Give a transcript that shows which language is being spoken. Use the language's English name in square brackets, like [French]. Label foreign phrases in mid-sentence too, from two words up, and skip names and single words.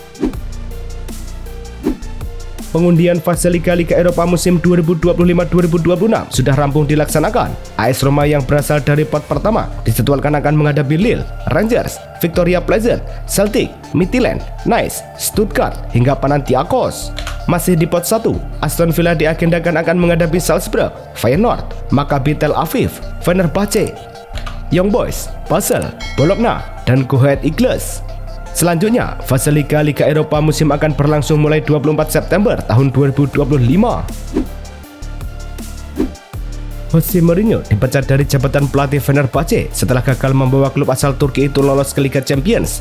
[Indonesian] Pengundian fase Liga Eropa musim 2025-2026 sudah rampung dilaksanakan. AS Roma yang berasal dari pot pertama dijadwalkan akan menghadapi Lille, Rangers, Victoria Pleasant, Celtic, Midtjylland, Nice, Stuttgart hingga Panathinaikos. Masih di pot 1, Aston Villa diagendakan akan menghadapi Salzburg, Feyenoord, Maccabi Tel Aviv, Fenerbahce, Young Boys, Basel, Bologna, dan Go Ahead Eagles. Selanjutnya, fase Liga Eropa musim akan berlangsung mulai 24 September tahun 2025. Jose Mourinho dipecat dari jabatan pelatih Fenerbahce setelah gagal membawa klub asal Turki itu lolos ke Liga Champions.